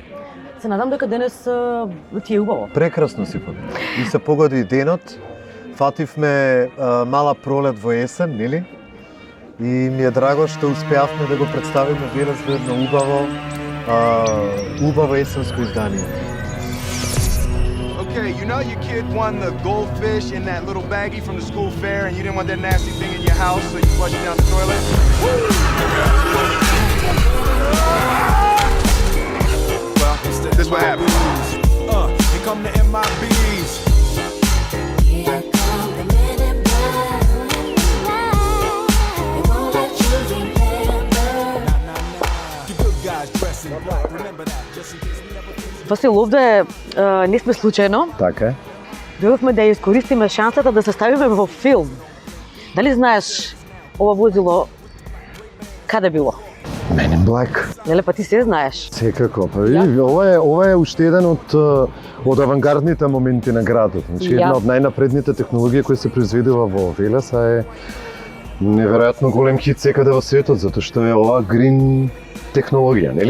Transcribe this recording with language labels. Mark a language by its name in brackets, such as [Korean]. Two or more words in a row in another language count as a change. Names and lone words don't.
[Macedonian] Се надам дека денес ти е убаво. Прекрасно си помни. И се погоди денот. Фативме мала пролет во есен, нели? И ми е драго што успеавме да го представиме Велес во едно убаво есенско издание. [English] Okay, you know your kid won the goldfish in that little baggie from the school fair and you didn't want that nasty thing in your house, so you flushed it down the toilet? Well, this is what happened. Here come the MIBs. Here come the men in black. They won't let you remember. You good guys dressing black, remember that, just in case we never... [Macedonian] Васил, овде не сме случајно. Така е. Дојдовме да ја искористиме шансата да се ставиме во филм. Дали знаеш ова возило каде било? [English] Men in Black. [Macedonian] Неле, па ти се знаеш. Секако. Па ова е уште еден од авангардните моменти на градот. Значи една од најнапредните технологии кои се произведува во Велес, е неверојатно голем хит секаде во светот, затоа што е ова грин технологија, нели?